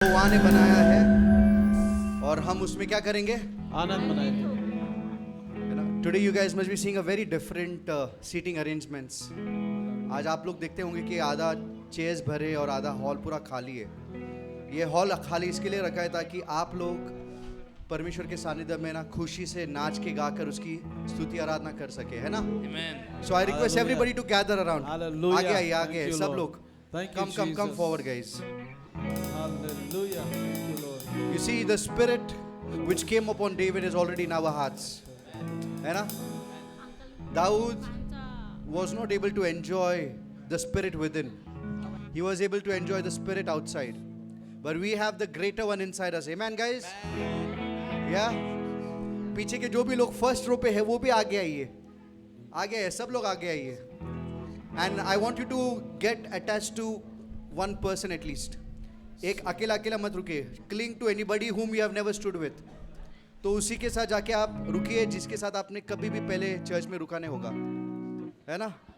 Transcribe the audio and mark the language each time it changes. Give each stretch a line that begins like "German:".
Hindi: खुदा ने बनाया है और हम उसमें क्या करेंगे? आनंद मनाएंगे।
English: Today you guys must be seeing a very different seating arrangements.
Hindi: आज आप लोग देखते होंगे कि आधा चेयर्स भरे और आधा हॉल पूरा खाली है। ये हॉल खाली इसके लिए रखा है ताकि आप लोग परमेश्वर के सानिध्य में ना खुशी से नाच के गाकर उसकी स्तुति आराधना कर सके, है ना?
English: So I request everybody to gather around.
Hindi: आगे आइए, आगे सब लोग।
English: Come forward, guys. Hallelujah. Thank you, Lord. You see, the spirit which came upon David is already in our hearts.
Hindi: है ना?
English: Daud was not able to enjoy the spirit within. He was able to enjoy the spirit outside. But we have the greater one inside us. Amen, guys? Yeah?
Hindi: पीछे के जो भी लोग first row पे है वो भी आगे आइए, आगे आइए, सब लोग आगे आइए.
English: And I want you to get attached to one person at least.
Hindi: एक अकेला अकेला मत रुकिए.
English: Cling to anybody whom you have never stood with.
Hindi: तो उसी के साथ जाके आप रुकिए जिसके साथ आपने कभी भी पहले चर्च में रुका नहीं होगा, है ना?